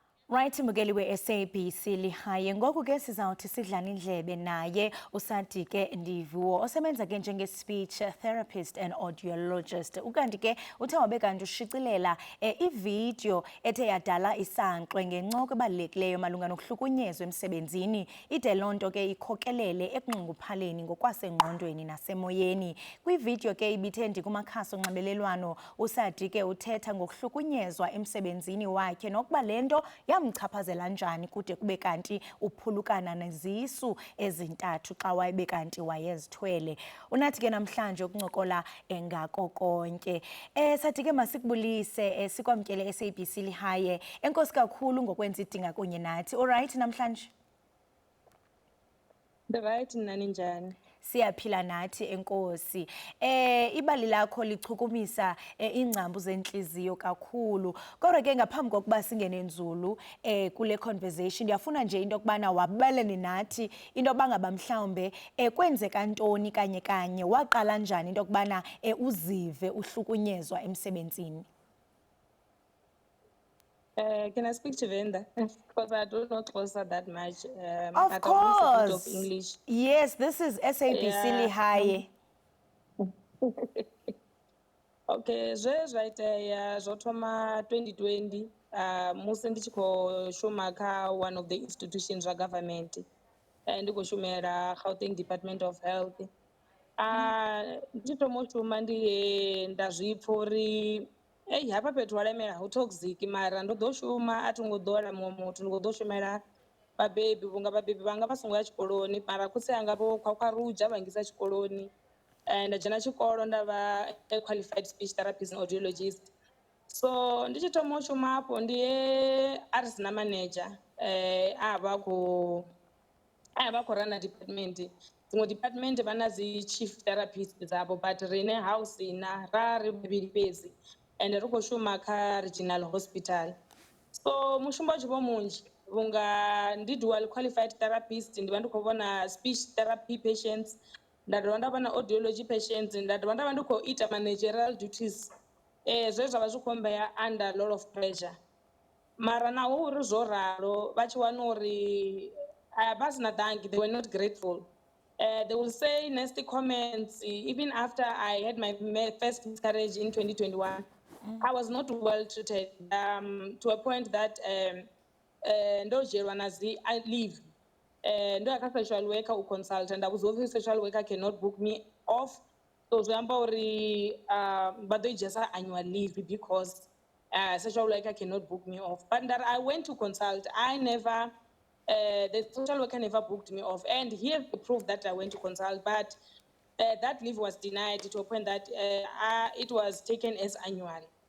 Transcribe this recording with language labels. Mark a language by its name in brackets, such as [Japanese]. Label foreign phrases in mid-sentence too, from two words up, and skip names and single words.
[Xhosa] Right, Mugeli we-SABC Lihaye. Ngoku ke sizawuthi sidlane indlebe naye uSadike Ndivuo osebenza ke njenge- [English] speech therapist and audiologist. [Xhosa] Ukanti ke uthe wabe kanti ushicilela ivideo ethe yadala isankxwe ngencoko ebalulekileyo malunga nokuhlukunyezwa emsebenzini. Ide loo nto ke ikhokelele ekunxunguphaleni ngokwasengqondweni nasemoyeni. Kwivideo ke ibithe kumakhasi onxibelelwano uSadike uthetha ngokuhlukunyezwa emsebenzini wakhe nokuba le nto yamchaphazela njani kude kube kanti uphulukana nezisu ezintathu xa wabe kanti wayezithwele. Unathi ke namhlanje ukuncokola engako konke. Sadike masikubulise sikwamkele SABC Lihaye. Enkosi kakhulu ngokwenza idinga kunye nathi. [English] All right namhlanje? The right [Xhosa] nani njani? Siyaphila nathi enkosi. Ibali lakho lichukumisa ingcambu zenhliziyo kakhulu. Kodwa ke ngaphambi kokuba singene nzulu kule conversation ndiyafuna nje into kubana wabalene nathi into bangaba mhlawumbe kwenzeka ntoni kanye waqala njani into kubana uzive uhlukunyezwa emsebenzini. [English] Can I speak to Venda? Because I don't know Xhosa that much. Of I can only speak a bit of course. English. Yes, this is SABC Yeah. Lihaye. [Venda] Okay, zwa itea zwo thoma 2020 musi ndi tshi khou shuma kha [English] one of the institutions [Venda] zwa government. Ndi khou shumela Gauteng Department of Health. Ndi tshi thoma u shuma ndi he nda zwipfa uri hafha fhethu wa lemela hu toxic mara ndo ḓo shuma a thi ngo ḓowela muṅwe muthu ndi khou ḓo shumela vhabebi vhunga vhabebi vhanga vha songo ya tshikoloni mara khotsi anga vho khwakhwaruja vha ngisa tshikoloni. Nda dzhena tshikolo nda vha a qualified speech therapist and audiologist. So ndi tshi thoma u shuma hafho ndi he a ri sina manager a vha khou rana department. Dziṅwe department vha na dzi chief therapist dzavho but rine ha u sina ra ri vhavhili fhedzi ende ri khou shuma kha [English] regional hospital. [Venda] So mushumo u tshi vho munzhi vhunga ndi [English] dual qualified therapist [Venda] ndi vha ndi khou vhona [English] speech therapy patients, [Venda] nda dovha nda vhona [English] audiology patients, [Venda] nda dovha nda vha ndi khou ita [English] managerial duties. [Venda] Zwe zwa vha zwi khou mbeya [English] under a lot of pressure [Venda] mara naho uri zwo ralo vha tshi wana uri vha sina thank, [English] they were not grateful. They will say nasty comments even after I had my first miscarriage in 2021. I was not well treated to a point that [Venda] ndodzhielwa na dzi [English] leave. [Venda] Ndo ya kha [English] social worker u consult [Venda] nda vhudza uri [English] social worker cannot book me off, so [Venda] zwi amba uri vha ḓo i dzhia sa [English] annual leave because social worker cannot book me off. But that I went to consult, I never the social worker never booked me off, and here's the proof that I went to consult, but that leave was denied to a point that it was taken as annual.